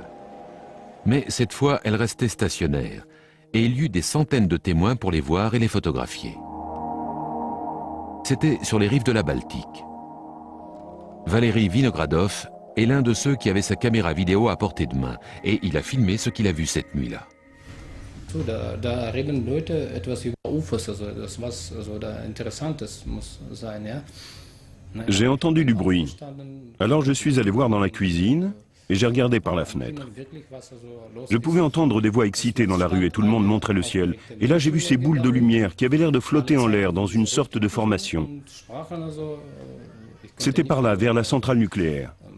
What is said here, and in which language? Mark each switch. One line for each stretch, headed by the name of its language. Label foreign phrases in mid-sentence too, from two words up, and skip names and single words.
French: Mais cette fois, elles restaient stationnaires, et il y eut des centaines de témoins pour les voir et les photographier. C'était sur les rives de la Baltique. Valéry Vinogradov est l'un de ceux qui avait sa caméra vidéo à portée de main, et il a filmé ce qu'il a vu cette nuit-là.
German: Da reden Leute etwas über UFOs, also das was also da Interessantes muss sein, ja.
French: J'ai entendu du bruit. Alors je suis allé voir dans la cuisine et j'ai regardé par la fenêtre. Je pouvais entendre des voix excitées dans la rue et tout le monde montrait le ciel. Et là j'ai vu ces boules de lumière qui avaient l'air de flotter en l'air dans une sorte de formation. C'était par là, vers la centrale nucléaire.